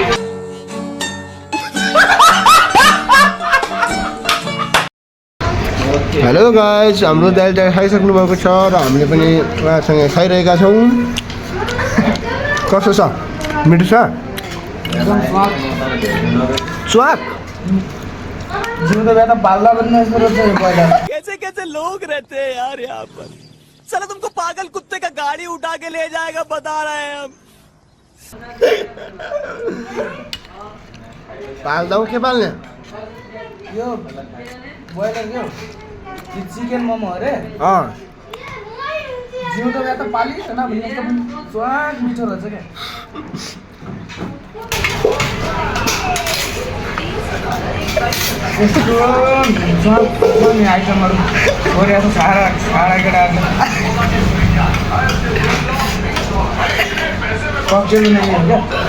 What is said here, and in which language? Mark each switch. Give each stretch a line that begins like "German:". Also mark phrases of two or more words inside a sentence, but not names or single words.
English: hello guys,
Nepali: हाम्रो दाइल खाइसक्नु भएको छ र हामीले पनि उहाँसँग खाइरहेका छौँ। कस्तो छ? मिठो छ? स्वाद जिउँदो बेला पाल्दा पनि यस्तो रहेछ यो पहिला।
Hindi: कैसे कैसे लोग रहते हैं यार यहाँ पर। साला तुमको पागल कुत्ते का गाड़ी उठा के ले जाएगा बता रहे हैं हम।
Nepali: पाल्दा के पाल्ने? यो ब्रोइलर के हो? चिकन मोमो अरे जिउँदो भए त पालिएन भने एकदम स्वाद मिठो रहेछ क्या यस्तो स्वाद आइटमहरू गरेको छ छाडा केटाहरू कब्जेलु नै हो क्या